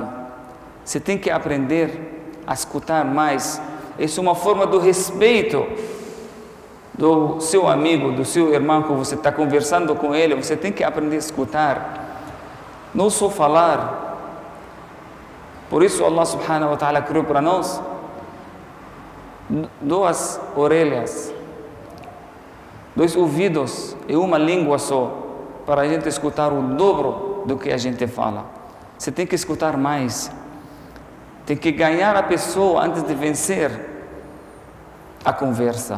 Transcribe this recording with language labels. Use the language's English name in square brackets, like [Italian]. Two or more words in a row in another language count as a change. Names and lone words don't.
[Portuguese] Você tem que aprender a escutar mais. Isso é uma forma do respeito do seu amigo, do seu irmão, que você está conversando com ele. Você tem que aprender a escutar. Não só falar. Por isso [Arabic] الله سبحانه وتعالى [Portuguese] criou para nós duas orelhas, dois ouvidos e uma língua só, para a gente escutar o dobro do que a gente fala. Você tem que escutar mais, tem que ganhar a pessoa antes de vencer a conversa.